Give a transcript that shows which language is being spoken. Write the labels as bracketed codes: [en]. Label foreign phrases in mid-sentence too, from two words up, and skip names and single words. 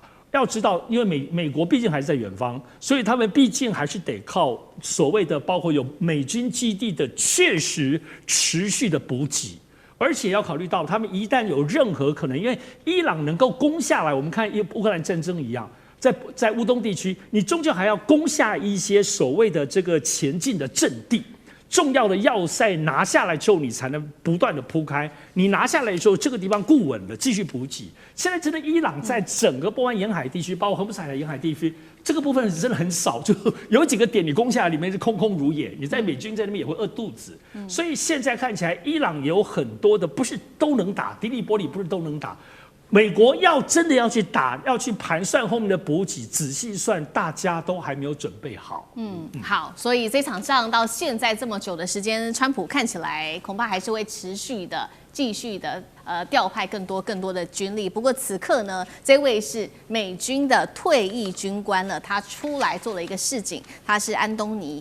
[zh] 要知道，因為美國畢竟還是在遠方，所以他們畢竟還是得靠所謂的包括有美軍基地的確實持續的補給，而且要考慮到他們一旦有任何可能，因為伊朗能夠攻下來，我們看烏克蘭戰爭一樣，在烏東地區，你終究還要攻下一些所謂的這個前進的陣地。重要的要塞拿下來之後，你才能不斷的鋪開。你拿下來的時候，這個地方固穩了，繼續補給。現在真的，伊朗在整個波灣沿海地區，包括荷姆斯海沿海地區，這個部分真的很少，就有幾個點你攻下來，裡面是空空如也。你在美軍在那邊也會餓肚子。所以現在看起來，伊朗也有很多的不是都能打，迪利波里不是都能打。美國要真的要去打，要去盘算後面的補給，仔細算，大家都還沒有準備好。好，所以這場仗到現在這麼久的時間，川普看起来恐怕還是會持續的、繼續的調派更多的軍力。不過此刻呢，這位是美軍的退役軍官了，他出來做了一個示警，他是安東尼。